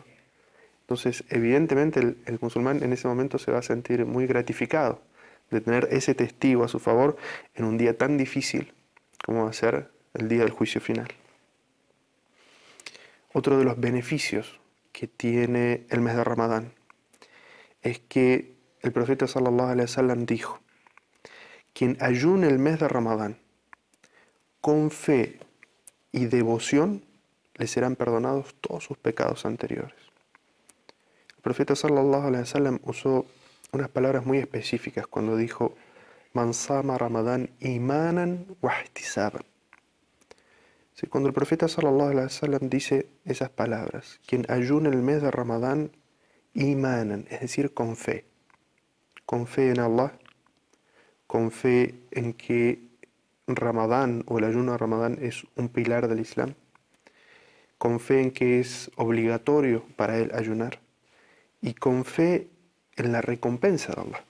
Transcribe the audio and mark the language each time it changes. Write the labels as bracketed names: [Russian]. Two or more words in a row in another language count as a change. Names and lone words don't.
[Spanish] Entonces, evidentemente, el musulmán en ese momento se va a sentir muy gratificado de tener ese testigo a su favor en un día tan difícil como va a ser el día del juicio final. Otro de los beneficios que tiene el mes de Ramadán es que el profeta [Arabic] صلى الله عليه وسلم [Spanish] dijo: quien ayune el mes de Ramadán con fe y devoción, le serán perdonados todos sus pecados anteriores. El profeta [Arabic] صلى الله عليه وسلم [Spanish] usó unas palabras muy específicas cuando dijo: [Arabic] من صام رمضان إيمانا واحتسابا. [Spanish] Cuando el profeta [Arabic] صلى الله عليه وسلم [Spanish] dice esas palabras, quien ayune el mes de Ramadán imanan, es decir, con fe en Allah, con fe en que Ramadán o el ayuno de Ramadán es un pilar del Islam, con fe en que es obligatorio para él ayunar y con fe en la recompensa de Allah.